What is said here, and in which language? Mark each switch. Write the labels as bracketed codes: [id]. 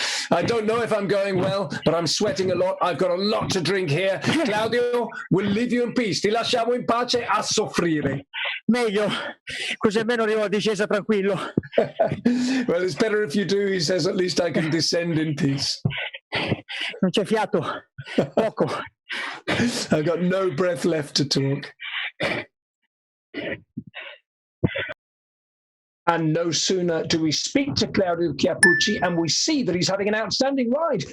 [en] I don't know if I'm going well, but I'm sweating a lot. I've got a lot to drink here. Claudio, we'll leave you in peace. [it] Ti lasciamo in pace a soffrire. Meglio, così almeno arrivo a discesa tranquillo. [en] Well, it's better if you do, he says. At least I can descend in peace. [it] Non c'è fiato, poco. [en] I've got no breath left to talk. And no sooner do we speak to Claudio Chiappucci and we see that he's having an outstanding ride.